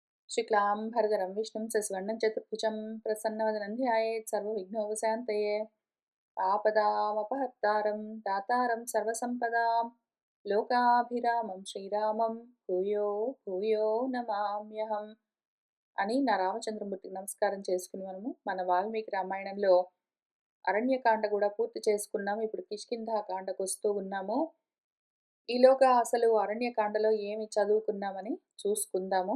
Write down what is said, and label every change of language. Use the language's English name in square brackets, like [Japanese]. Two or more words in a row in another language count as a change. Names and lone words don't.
[Sanskrit] शुक्लाम्भरधरं विष्णुं शशिवर्णं चतुर्भुजं प्रसन्नवदनं ध्यायेत् सर्वविघ्नोपशान्तये। आपदामपहर्तारं दातारं सर्वसम्पदां लोकाभिरामं श्रीरामं భూయో భూయో నమామ్యహం [Telugu] అని నా రామచంద్రమూర్తికి నమస్కారం చేసుకుని మన వాల్మీకి రామాయణంలో అరణ్యకాండ కూడా పూర్తి చేసుకున్నాము. ఇప్పుడు కిష్కింధాకాండకు వస్తూ ఉన్నాము. ఈలోగా అసలు అరణ్యకాండలో ఏమి చదువుకున్నామని చూసుకుందాము.